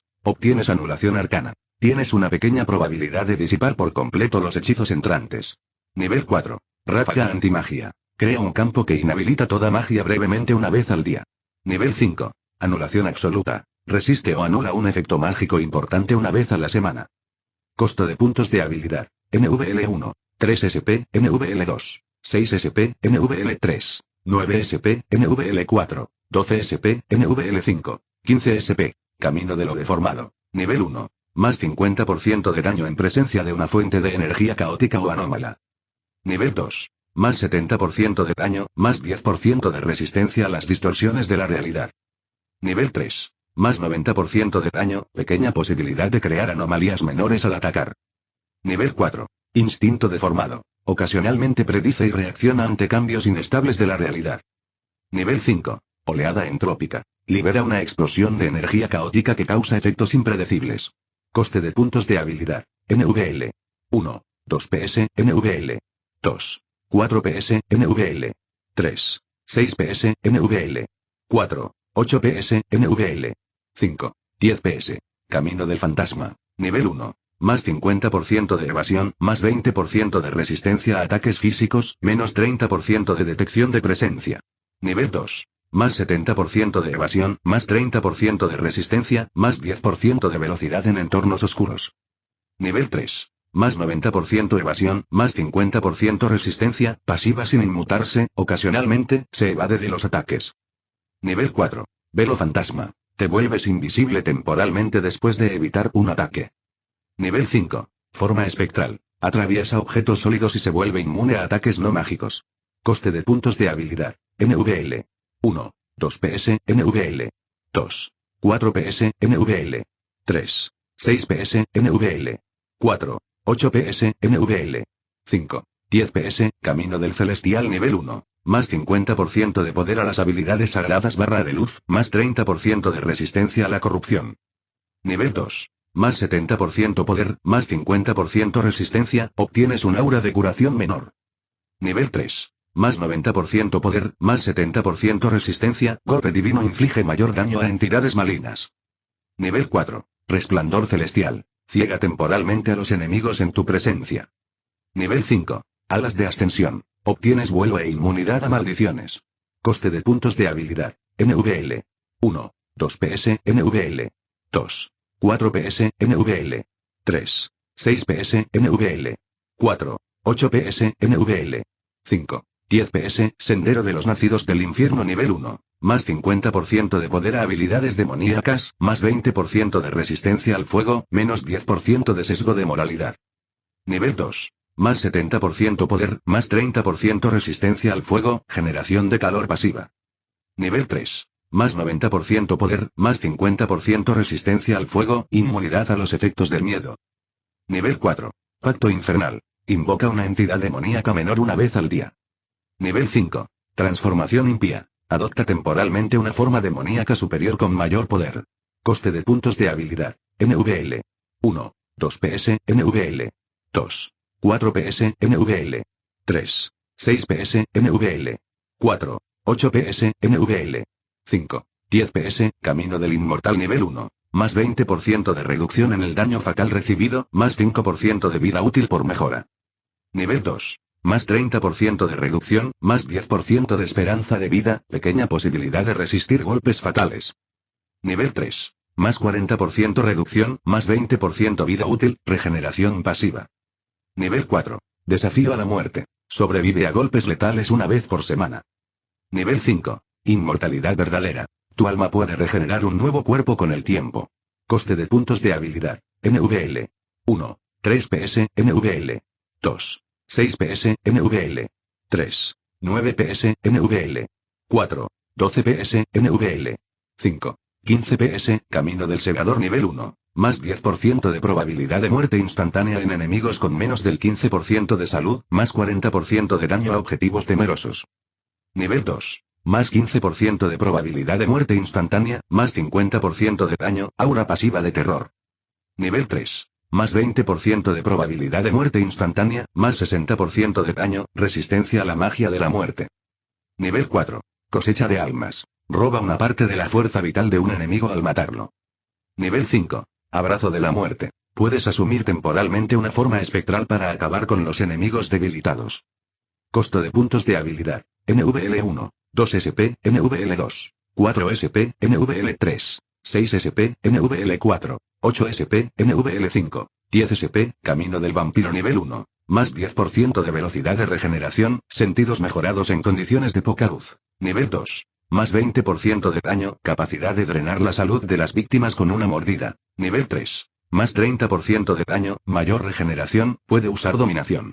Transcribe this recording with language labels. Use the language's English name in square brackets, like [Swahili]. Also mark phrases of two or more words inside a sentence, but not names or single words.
[Spanish] Obtienes anulación arcana. Tienes una pequeña probabilidad de disipar por completo los hechizos entrantes. Nivel 4. Ráfaga antimagia. Crea un campo que inhabilita toda magia brevemente una vez al día. Nivel 5. Anulación absoluta. Resiste o anula un efecto mágico importante una vez a la semana. Costo de puntos de habilidad. NVL1. 3 SP, NVL2. 6 SP, NVL3. 9 SP, NVL4. 12 SP, NVL5. 15 SP. Camino de lo deformado. Nivel 1. Más 50% de daño en presencia de una fuente de energía caótica o anómala. Nivel 2. Más 70% de daño, más 10% de resistencia a las distorsiones de la realidad. Nivel 3. Más 90% de daño, pequeña posibilidad de crear anomalías menores al atacar. Nivel 4. Instinto deformado. Ocasionalmente predice y reacciona ante cambios inestables de la realidad. Nivel 5. Oleada entrópica. Libera una explosión de energía caótica que causa efectos impredecibles. Coste de puntos de habilidad. NVL. 1. 2 PS, NVL. 2. 4 PS, NVL. 3. 6 PS, NVL. 4. 8 PS, NVL. 5. 10 PS. Camino del fantasma. Nivel 1. Más 50% de evasión, más 20% de resistencia a ataques físicos, menos 30% de detección de presencia. Nivel 2. Más 70% de evasión, más 30% de resistencia, más 10% de velocidad en entornos oscuros. Nivel 3. Más 90% evasión, más 50% resistencia, pasiva sin inmutarse, ocasionalmente, se evade de los ataques. Nivel 4. Velo fantasma. Te vuelves invisible temporalmente después de evitar un ataque. Nivel 5. Forma espectral. Atraviesa objetos sólidos y se vuelve inmune a ataques no mágicos. Coste de puntos de habilidad. NVL. 1. 2 PS, NVL. 2. 4 PS, NVL. 3. 6 PS, NVL. 4. 8 PS, NVL. 5. 10 PS, Camino del Celestial nivel 1. Más 50% de poder a las habilidades sagradas barra de luz, más 30% de resistencia a la corrupción. Nivel 2. Más 70% poder, más 50% resistencia, obtienes un aura de curación menor. Nivel 3. Más 90% poder, más 70% resistencia, golpe divino inflige mayor daño a entidades malignas. Nivel 4. Resplandor celestial. Ciega temporalmente a los enemigos en tu presencia. Nivel 5. Alas de ascensión. Obtienes vuelo e inmunidad a maldiciones. Coste de puntos de habilidad. NVL. 1. 2 PS, NVL. 2. 4 PS, NVL. 3. 6 PS, NVL. 4. 8 PS, NVL. 5. 10 PS, Sendero de los Nacidos del Infierno nivel 1. Más 50% de poder a habilidades demoníacas, más 20% de resistencia al fuego, menos 10% de sesgo de moralidad. Nivel 2. Más 70% poder, más 30% resistencia al fuego, generación de calor pasiva. Nivel 3. Más 90% poder, más 50% resistencia al fuego, inmunidad a los efectos del miedo. Nivel 4. Pacto infernal. Invoca una entidad demoníaca menor una vez al día. Nivel 5. Transformación impía. Adopta temporalmente una forma demoníaca superior con mayor poder. Coste de puntos de habilidad. NVL. 1. 2 PS, NVL. 2. 4 PS, NVL. 3. 6 PS, NVL. 4. 8 PS, NVL. 5. 10 PS, Camino del Inmortal nivel 1. Más 20% de reducción en el daño fatal recibido, más 5% de vida útil por mejora. Nivel 2. Más 30% de reducción, más 10% de esperanza de vida, pequeña posibilidad de resistir golpes fatales. Nivel 3. Más 40% reducción, más 20% vida útil, regeneración pasiva. Nivel 4. Desafío a la muerte. Sobrevive a golpes letales una vez por semana. Nivel 5. Inmortalidad verdadera. Tu alma puede regenerar un nuevo cuerpo con el tiempo. Coste de puntos de habilidad. NVL. 1. 3 PS, NVL. 2. 6 PS, NVL. 3. 9 PS, NVL. 4. 12 PS, NVL. 5. 15 PS, Camino del Segador nivel 1. Más 10% de probabilidad de muerte instantánea en enemigos con menos del 15% de salud, más 40% de daño a objetivos temerosos. Nivel 2. Más 15% de probabilidad de muerte instantánea, más 50% de daño, aura pasiva de terror. Nivel 3. Más 20% de probabilidad de muerte instantánea, más 60% de daño, resistencia a la magia de la muerte. Nivel 4. Cosecha de almas. Roba una parte de la fuerza vital de un enemigo al matarlo. Nivel 5. Abrazo de la muerte. Puedes asumir temporalmente una forma espectral para acabar con los enemigos debilitados. Costo de puntos de habilidad. NVL1. 2 SP, NVL2. 4 SP, NVL3. 6 SP, NVL4. 8 SP, NVL5. 10 SP, Camino del Vampiro nivel 1. Más 10% de velocidad de regeneración, sentidos mejorados en condiciones de poca luz. Nivel 2. Más 20% de daño, capacidad de drenar la salud de las víctimas con una mordida. Nivel 3. Más 30% de daño, mayor regeneración, puede usar dominación.